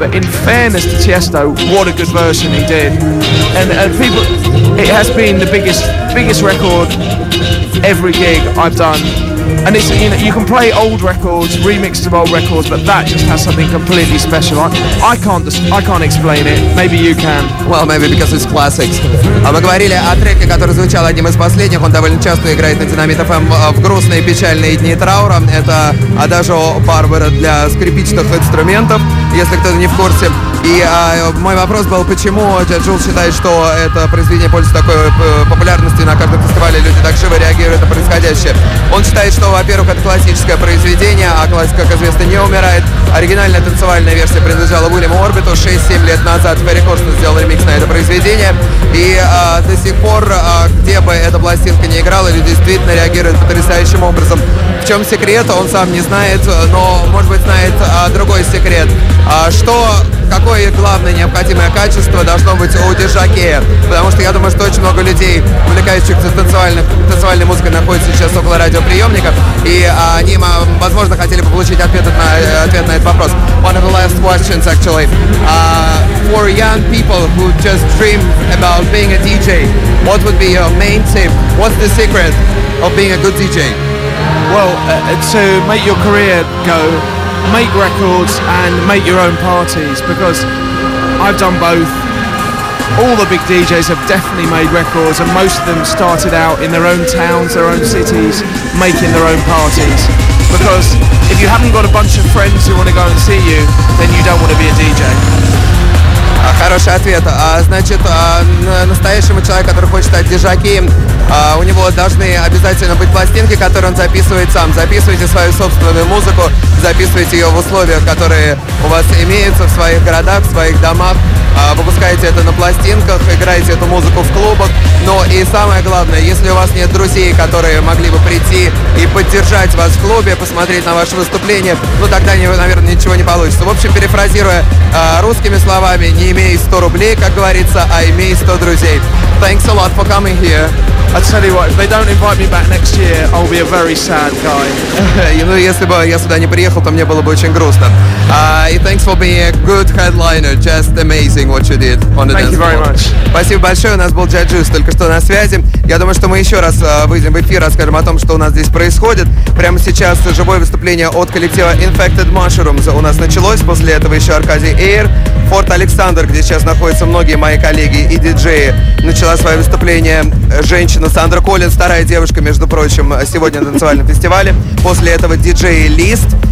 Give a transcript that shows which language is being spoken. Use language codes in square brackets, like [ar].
[en] But in fairness to Tiësto, what a good version he did, and people, it has been the biggest record every gig I've done. And it's, you know, you can play old records, remixes of old records, but that just has something completely special. I can't explain it. Maybe you can. Well, maybe because it's classics. [ru] Мы говорили о треке, который звучал одним из последних. Он довольно часто играет на Dynamit FM в грустные, печальные дни траура. Это Adagio Barbera для скрипичных инструментов, если кто-то не в курсе. И мой вопрос был, почему Джул считает, что это произведение пользуется такой популярностью, на каждом фестивале люди так живо реагируют на происходящее. Он считает, что, во-первых, это классическое произведение, а классика, как известно, не умирает. Оригинальная танцевальная версия принадлежала Уильяму Орбиту. 6-7 лет назад Ферри Корсен сделал ремикс на это произведение. И до сих пор, где бы эта пластинка ни играла, люди действительно реагируют потрясающим образом. В чем секрет, он сам не знает, но, может быть, знает другой секрет. Какое главное необходимое качество должно быть у диджея? Потому что я думаю, что очень много людей, увлекающихся танцевальной музыкой, находятся сейчас около радиоприемника, и они, возможно, хотели бы получить ответ на этот вопрос. [en] One of the last questions, actually. For young people who just dream about being a DJ, what would be your main tip? What's the secret of being a good DJ? Well, to make your career go, make records and make your own parties, because I've done both. All the big DJs have definitely made records, and most of them started out in their own towns, their own cities, making their own parties. Because if you haven't got a bunch of friends who want to go and see you, then you don't want to be a DJ. [ru] Хороший ответ. Значит, настоящему человеку, который хочет стать диджеем, у него должны обязательно быть пластинки, которые он записывает сам. Записывайте свою собственную музыку, записывайте ее в условиях, которые у вас имеются в своих городах, в своих домах. Выпускайте это на пластинках, играйте эту музыку в клубах. Но и самое главное, если у вас нет друзей, которые могли бы прийти и поддержать вас в клубе, посмотреть на ваше выступление, ну тогда, наверное, ничего не получится. В общем, перефразируя русскими словами, не имей 100 рублей, как говорится, а имей 100 друзей. [en] Thanks a lot for coming here. I tell you what, if they don't invite me back next year, I'll be a very sad guy. [ru] Ну, если бы я сюда не приехал, то мне было бы очень грустно. И [en] thanks for being a good headliner. Just amazing what you did on the dance floor. Thank you very much. [ru] Спасибо большое. У нас был Джаджу только что на связи. Я думаю, что мы еще раз выйдем в эфир, расскажем о том, что у нас здесь происходит. Прямо сейчас живое выступление от коллектива Infected Mushrooms у нас началось. После этого еще Аркадий Эйр. Форт Александр, где сейчас находятся многие мои коллеги и диджеи, начала свое выступление женщина Сандра Коллинз, вторая девушка, между прочим, сегодня на танцевальном фестивале. После этого диджей Лист.